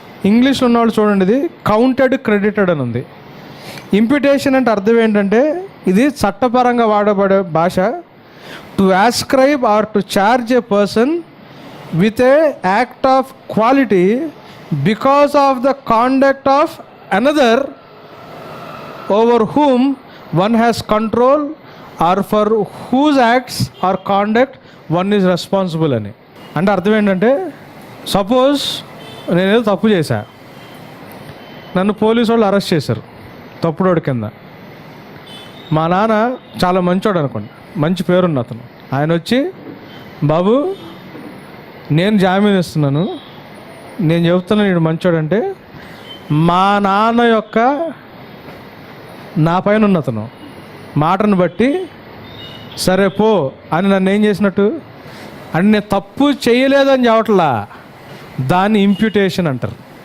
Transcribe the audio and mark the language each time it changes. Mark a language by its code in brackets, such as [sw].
[te] ఇంగ్లీష్లో ఉన్నవాళ్ళు చూడండి, ఇది కౌంటెడ్ క్రెడిటెడ్ అని ఉంది. ఇంప్యూటేషన్ అంటే అర్థం ఏంటంటే ఇది చట్టపరంగా వాడబడే భాష. [en] To ascribe or to charge a person with a act of quality because of the conduct of another over whom one has control or for whose acts or conduct one is responsible అని. [te] అంటే అర్థం ఏంటంటే, suppose నేనేదో తప్పు చేశా, నన్ను police వాళ్ళు arrest చేశారు తప్పుడోడి కింద. మా నాన్న చాలా మంచోడు అనుకోండి, మంచి పేరున్న అతను. ఆయన వచ్చి, బాబు నేను జామీన్ ఇస్తున్నాను, నేను చెబుతున్నాను వీడు మంచోడంటే, మా నాన్న యొక్క నా పైన ఉన్న అతను మాటను బట్టి సరే పో అని నన్ను ఏం చేసినట్టు అని, నేను తప్పు చేయలేదని చెప్పట్లా, దాన్ని ఇంప్యూటేషన్ అంటారు.